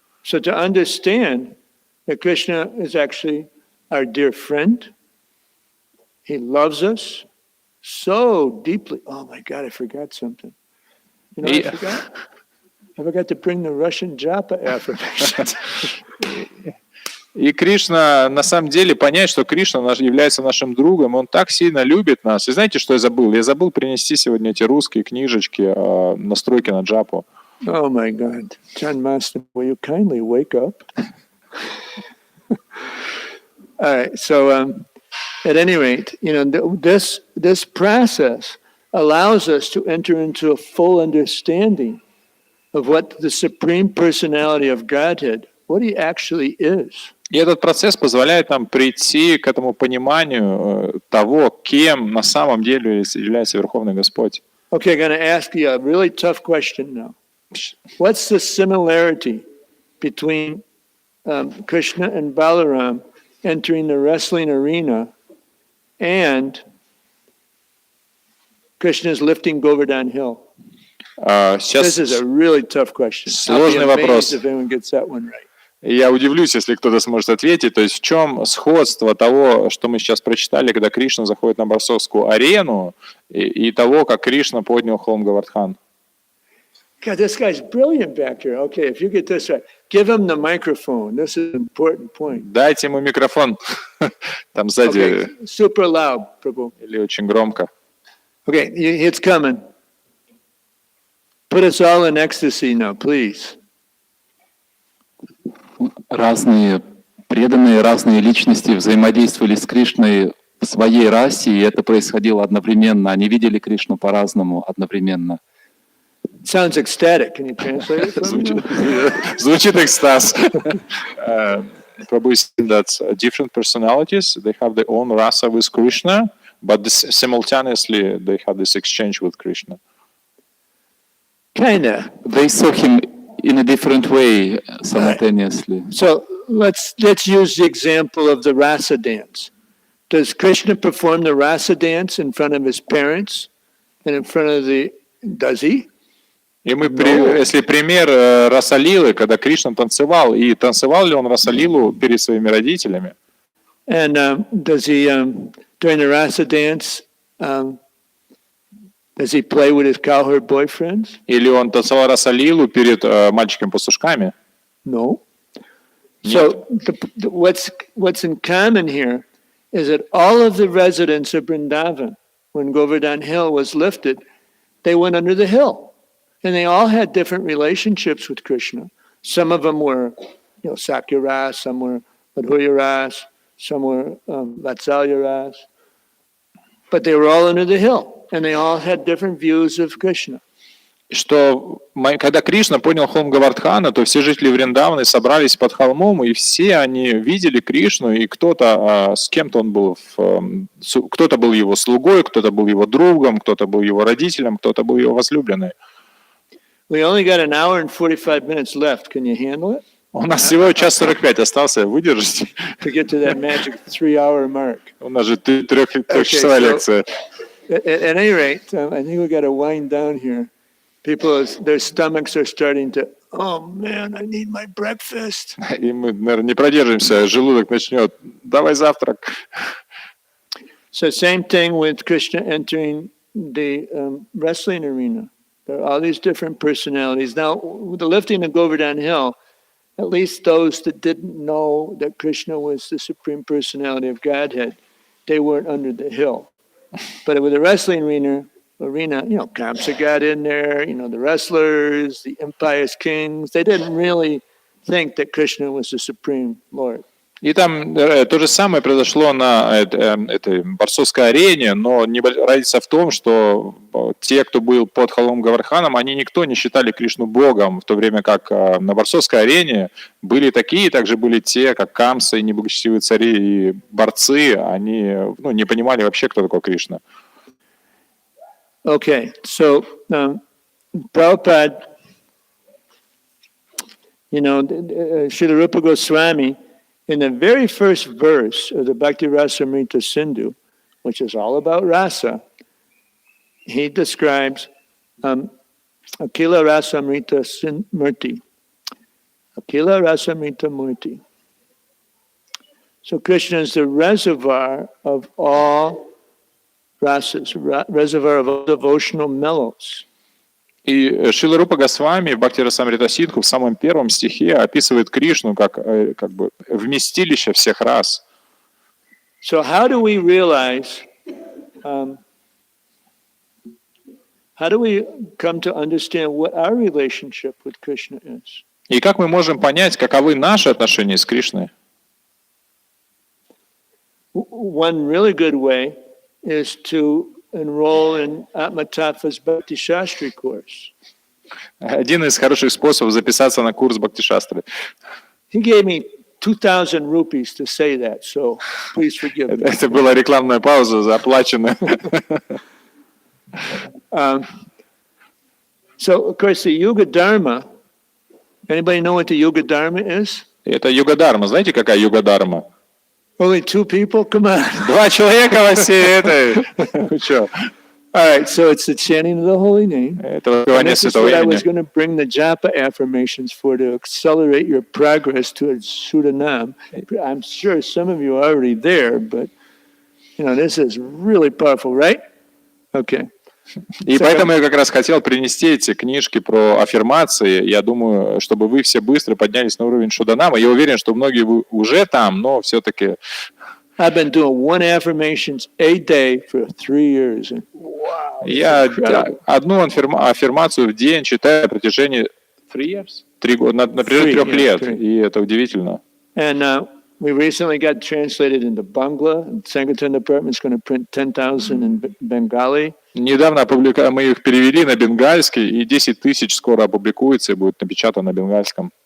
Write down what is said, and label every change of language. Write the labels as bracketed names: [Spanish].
[English] So to understand that Krishna is actually our dear friend, he loves us so deeply. Oh my God, I forgot something. I forgot to bring the Russian japa affirmation. [Russian] И Кришна, на самом деле, понять, что Кришна является нашим другом, он так сильно любит нас. И знаете, что я забыл? Я забыл принести сегодня эти русские книжечки, настройки на джапу. [English] Oh my God. Janmаштами, will you kindly wake up? All right, so at any rate, this process allows us to enter into a full understanding of what the Supreme Personality of Godhead, what he actually is. [Russian] И этот процесс позволяет нам прийти к этому пониманию того, кем на самом деле является Верховный Господь. [English] Okay, I'm going to ask you a really tough question now. What's the similarity between Krishna and Balaram entering the wrestling arena and Krishna is lifting Govardhan Hill? This [Russian] Сейчас [English] is a really tough question. [Russian] сложный [English] I'll be [Russian] вопрос. [English] amazed if anyone gets that one right. [Russian] Я удивлюсь, если кто-то сможет ответить. То есть в чем сходство того, что мы сейчас прочитали, когда Кришна заходит на борцовскую арену, и того, как Кришна поднял холм Говардхан? [English] God, this guy's brilliant back here. Okay, if you get this right, give him the microphone. This is an important point. [Russian] Дайте ему микрофон. Там сзади [English] Okay, super loud, Prabhu. [Russian] или очень громко. [English] Okay, it's coming. Put us all in ecstasy now, please. [Russian] Разные преданные, разные личности взаимодействовали с Кришной в своей расе, и это происходило одновременно. Они видели Кришну по-разному одновременно. [English] Sounds ecstatic. Can you translate it for me? [Russian] Звучит экстаз. [English] Prabhu is saying that different personalities, they have their own rasa with Krishna, but simultaneously they have this exchange with Krishna. Kinda. They saw him in a different way simultaneously. So let's use the example of the rasa dance. Does Krishna perform the rasa dance in front of his parents and in front of the? Does he? [Russian] И мы, если пример Расалилы, когда Кришна танцевал, и танцевал ли он Расалилу перед своими родителями? [English] And does he during the rasa dance? Does he play with his cowherd boyfriends? [Russian] Или он танцевал Расалилу перед мальчиками-пастушками? [English] No. So what's in common here is that all of the residents of Vrindavan, when Govardhan Hill was lifted, they went under the hill. And they all had different relationships with Krishna. Some of them were, Sakya Ras, some were Madhurya Ras, some were Vatsalya Ras. But they were all under the hill, and they all had different views of Krishna. [Russian] Что когда Кришна поднял холм Говардхана, то все жители Вриндаваны собрались под холмом, и все они видели Кришну, и кто-то с кем-то он был, кто-то был его слугой, кто-то был его другом, кто-то был его родителем, кто-то был его возлюбленный. [English] We only got an hour and 45 minutes left. Can you handle it? [Russian] У нас всего 1:45 остался, выдержите. [English] To get to that magic 3-hour mark. [Russian] У нас же трехчасовая лекция. [English] At any rate, I think we got to wind down here. People, their stomachs are starting to, oh man, I need my breakfast. [Russian] И мы, наверное, не продержимся, желудок начнет, давай завтрак. [English] So same thing with Krishna entering the wrestling arena. There are all these different personalities. Now, with the lifting of Govardhan Hill, at least those that didn't know that Krishna was the Supreme Personality of Godhead, they weren't under the hill. But with the wrestling arena, Kamsa got in there, the wrestlers, the impious kings, they didn't really think that Krishna was the Supreme Lord. [Russian] И там то же самое произошло на этой борцовской арене, но разница в том, что те, кто был под холмом Говардханом, они никто не считали Кришну Богом, в то время как на борцовской арене были такие, также были те, как Камса и неблагочестивые цари и борцы, они не понимали вообще, кто такой Кришна. [English] Okay, so Prabhupada, Srila Rupa Goswami, in the very first verse of the Bhakti Rasamrita Sindhu, which is all about rasa, he describes Akila Rasamrita Murti. Akila Rasamrita Murti. So Krishna is the reservoir of all rasas, reservoir of all devotional mellows. [Russian] И Шрила Рупа Госвами в Бхакти Расамрита Сидху в самом первом стихе описывает Кришну как бы вместилище всех рас. [English] So how do we realize, how do we come to understand what our relationship with Krishna is? [Russian] И как мы можем понять, каковы наши отношения с Кришной? [English] One really good way is to enroll in Atma Tattva's Bhakti Shastri course. [Russian] Один из хороших способов записаться на курс Бхакти Шастры. [English] He gave me 2,000 rupees to say that, so please forgive me. [Russian] Это была рекламная пауза, заплаченная. [English] So, of course, the Yuga Dharma, anybody know what the Yuga Dharma is? [Russian] Это Юга-дарма. Знаете, какая Юга-дарма? [English] Only 2 people? Come on. [Russian] 2 человека во всей этой. Что? [English] All right, so it's the chanting of the holy name. [Russian] Это [English] And [Russian] воспевание [English] this is [Russian] святого [English] what I was [Russian] имени. [English] going to bring the japa affirmations for to accelerate your progress towards Sudanam. I'm sure some of you are already there, but this is really powerful, right? Okay. [Russian] И поэтому я как раз хотел принести эти книжки про аффирмации. Я думаю, чтобы вы все быстро поднялись на уровень Шуданама. Я уверен, что многие вы уже там, но все-таки... [English] I've been doing one affirmations a day for 3 years. And wow, [Russian] Я [English] incredible. [Russian] одну аффирмацию в день читаю на протяжении 3 года, на протяжении 3 лет. И это удивительно. [English] And we recently got translated into Bangla. And Sankirtan Department is going to print 10,000 in Bengali. [Russian] Недавно мы их перевели на бенгальский, и 10 тысяч скоро опубликуется и будет напечатано на бенгальском.